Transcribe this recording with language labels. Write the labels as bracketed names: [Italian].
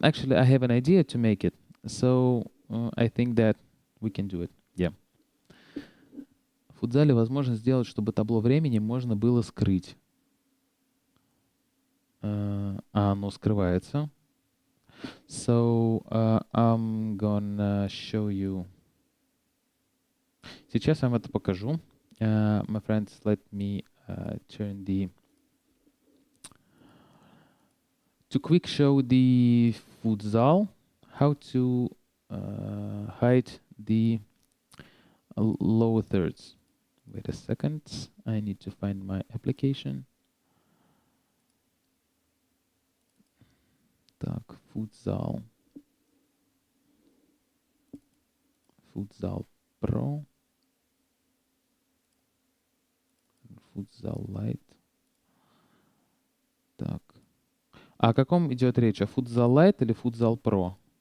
[English] Actually, I have an idea to make it, so I think that we can do it. Yeah. [Russian] В футзале возможно сделать, чтобы табло времени можно было скрыть. Оно скрывается. [English] So I'm gonna show you. [Russian] Сейчас я вам это покажу. [English] My friends, let me turn the to quick show the futsal, how to hide the lower thirds. Wait a second, I need to find my application. [Russian] Так, футзал. Футзал Pro. Футзал Lite. Так. А о каком идет речь? О футзал Lite или футзал Pro?